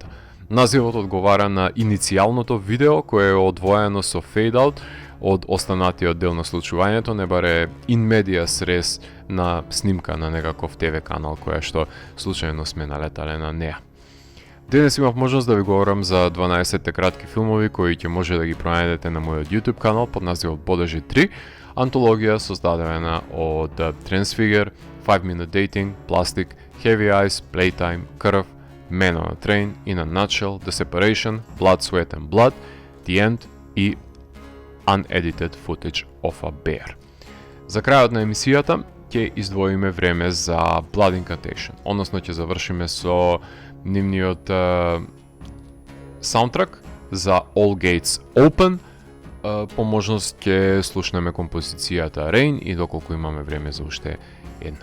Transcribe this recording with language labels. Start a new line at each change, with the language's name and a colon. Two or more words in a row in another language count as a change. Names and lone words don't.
Macedonian: Називот одговара на иницијалното видео кое е одвоено со фейдаут од останатиот дел на случувањето, не баре
Latin: in medias res
Macedonian: на снимка на некаков ТВ канал која што случајно сме налетале на неа. Денес имав можност да ви говорам за 12 кратки филмови кои ќе може да ги пронајдете на мојот YouTube канал под називот Бодежи 3, антологија создадена од Transfigure, 5 Minute Dating, Plastic, Heavy Eyes, Playtime, Крв, Man on a Train, In a Nutshell, The Separation, Blood, Sweat and Blood, The End и Unedited Footage of a Bear. За крајот на емисијата ќе издвоиме време за Blood Incantation, односно ќе завршиме со нивниот саундтрак за All Gates Open. По можност ќе слушнеме композицијата Rain и доколку имаме време за уште една.